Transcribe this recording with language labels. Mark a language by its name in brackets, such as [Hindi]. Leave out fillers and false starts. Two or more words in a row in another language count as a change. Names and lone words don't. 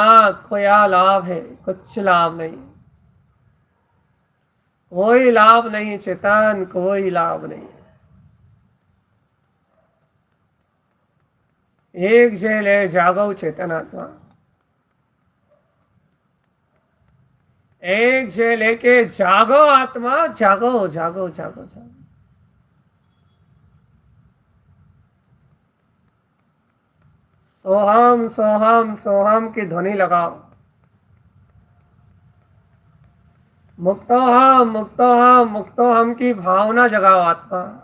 [Hindi] क्या लाभ है, कुछ लाभ नहीं, कोई लाभ नहीं चेतन, कोई लाभ नहीं। एक झेल है, जागो चेतन आत्मा। एक झेल लेके जागो आत्मा, जागो जागो जागो जागो। [Sanskrit] सोहम सोहम सोहम [Hindi] की ध्वनि लगाओ। [Sanskrit] मुक्तोहम मुक्तोहम मुक्तोहम [Hindi] की भावना जगाओ आत्मा।